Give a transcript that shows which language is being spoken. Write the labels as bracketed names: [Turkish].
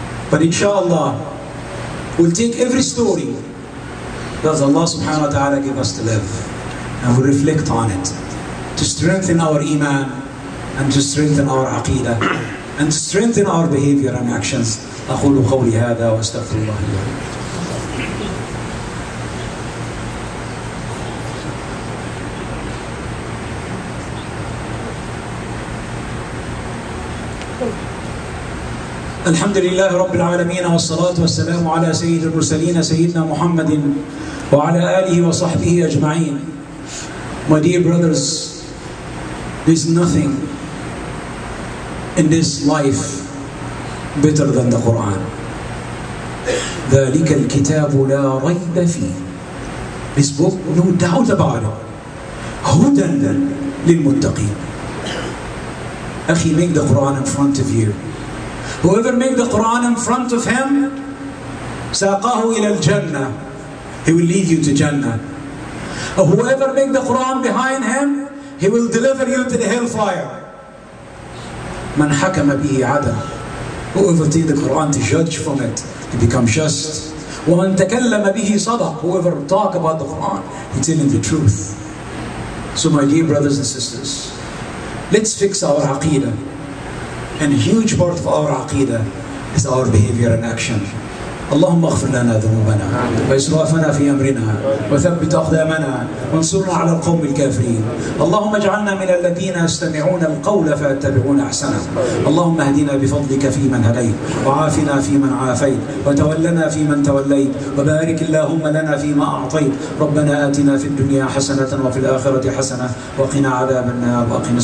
[English] But inshallah, we'll take every story that Allah subhanahu wa ta'ala give us to live, and we'll reflect on it to strengthen our iman and to strengthen our aqidah and to strengthen our behavior and actions. [Arabic] أقول قولي هذا وأستغفر الله لي ولكم. الحمد لله رب العالمين والصلاة والسلام على سيد المرسلين سيدنا محمد وعلى آله وصحبه أجمعين. [English] My dear brothers, there's nothing in this life better than the Quran. [Arabic] ذلك الكتاب لا ريب فيه. [English] This book, no doubt about it. [Arabic] هدى للمتقين. [English] أخي, make the Quran in front of you. Whoever make the Quran in front of him, [Arabic] ساقاه إلى الجنة. [English] He will lead you to Jannah. Whoever make the Quran behind him, he will deliver you to the hellfire. [Arabic] من حكم به عدل. [English] Whoever take the Quran to judge from it, he becomes just. [Arabic] ومن تكلم به صدق. [English] Whoever talk about the Quran, he telling the truth. So my dear brothers and sisters, let's fix our aqidah. And a huge part of our aqidah is our behavior and action. [Arabic] اللهم اغفر لنا ذنوبنا وإسرافنا في أمرنا وثبت أقدامنا وانصرنا على القوم الكافرين. اللهم اجعلنا من الذين يستمعون القول فيتبعون أحسنه. اللهم اهدنا بفضلك فيمن هديت وعافنا فيمن عافيت وتولنا فيمن توليت وبارك اللهم لنا فيما أعطيت. ربنا آتنا في الدنيا حسنة وفي الآخرة حسنة وقنا عذاب النار وأقنا